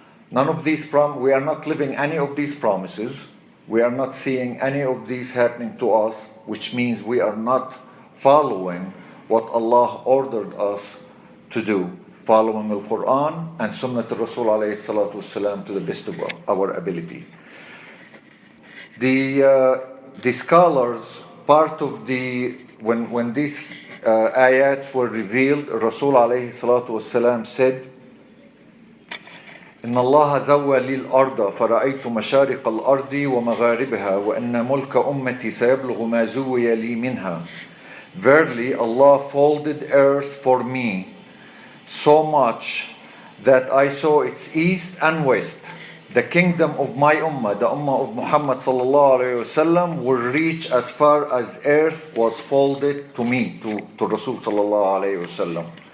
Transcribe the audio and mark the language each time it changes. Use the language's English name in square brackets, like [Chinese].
[English] None of these we are not living any of these promises. We are not seeing any of these happening to us, which means we are not following what Allah ordered us to do, following the Quran and Sunnah Rasul alayhi salatu wasalam to the best of our ability. The scholars, part of when these ayats were revealed, Rasul alayhi salatu wasalam said, [Arabic] إن الله زوى لي الأرض فرأيت مشارق الأرض ومغاربها وإن ملك أمتي سيبلغ ما زوي لي منها. [English] Verily, Allah folded earth for me so much that I saw its east and west. The kingdom of my ummah, the ummah of Muhammad sallallahu alayhi wasallam, will reach as far as earth was folded to me, to Rasul sallallahu alayhi wasallam.